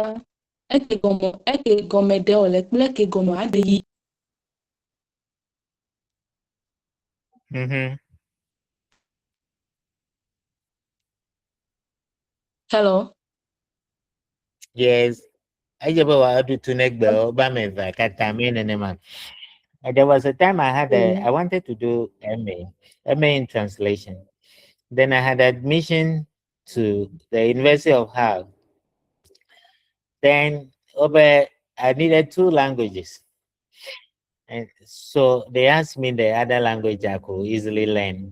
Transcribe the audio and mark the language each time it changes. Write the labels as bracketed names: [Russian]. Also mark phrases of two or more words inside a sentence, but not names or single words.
[Ewe] Eke gɔme ɖe wòle kple eke gɔme aɖe yi. [English] Hello. Yes. [Ewe] Edze be woaɖu tu ne gbe wobe ame eve katã mi nenema. [English] There was a time I wanted to do MA in translation. Then I had admission to the University of Hull. Then I needed 2 languages. And so they asked me the other language I could easily learn.